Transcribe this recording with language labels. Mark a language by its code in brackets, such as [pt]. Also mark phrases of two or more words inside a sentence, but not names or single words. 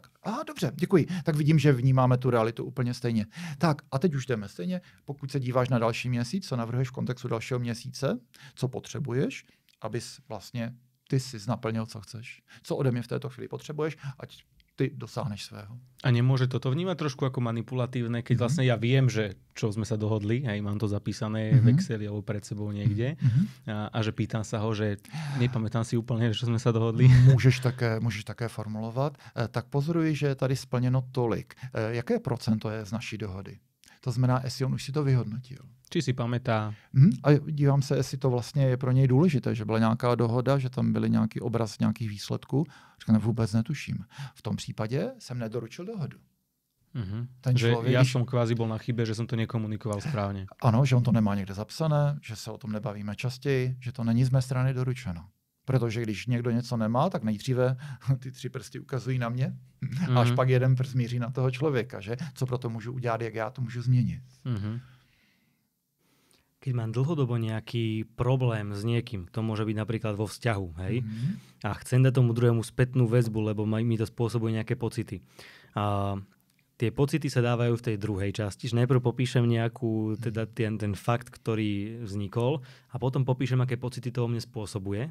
[cs] Aha, dobře, děkuji. Tak vidím, že vnímáme tu realitu úplně stejně. Tak, a teď už jdeme stejně. Pokud se díváš na další měsíc, co navrhuješ v kontextu dalšího měsíce, co potřebuješ, abys vlastně ty jsi naplnil, co chceš. Co ode mě v této chvíli potřebuješ, ať ty dosáhneš svého. [sk] A nemôže toto vnímať trošku ako manipulatívne, keď vlastne ja viem, že čo sme sa dohodli, hej, mám to zapísané v Exceli alebo pred sebou niekde a že pýtam sa ho, že nepamätám si úplne, čo sme sa dohodli. [cs] Můžeš také formulovat. Tak pozoruji, že je tady splněno tolik. Jaké procento je z naší dohody? To znamená, jestli on už si to vyhodnotil. [sk] Či si pamätá. [cs] A dívám se, jestli to vlastně je pro něj důležité, že byla nějaká dohoda, že tam byly nějaký obraz nějakých výsledků. Říkám, vůbec netuším. V tom případě jsem nedoručil dohodu. Ten člověk, [sk] ja som kvázi bol na chybe, že som to nekomunikoval správně. [cs] Ano, že on to nemá někde zapsané, že se o tom nebavíme častěji, že to není z mé strany doručeno. Protože když někdo něco nemá, tak nejdříve ty 3 prsty ukazují na mě, a až pak jeden prst míří na toho člověka, že? Co pro to můžu udělat, jak já to můžu změnit. [sk] Keď mám dlhodobo nejaký problém s niekým, to môže byť napríklad vo vzťahu, hej, a chcem dať tomu druhému spätnú väzbu, lebo mi to spôsobuje nejaké pocity. A tie pocity sa dávajú v tej druhej časti, že najprv popíšem nejakú, teda ten fakt, ktorý vznikol, a potom popíšem, aké pocity to vo mne spôsobuje.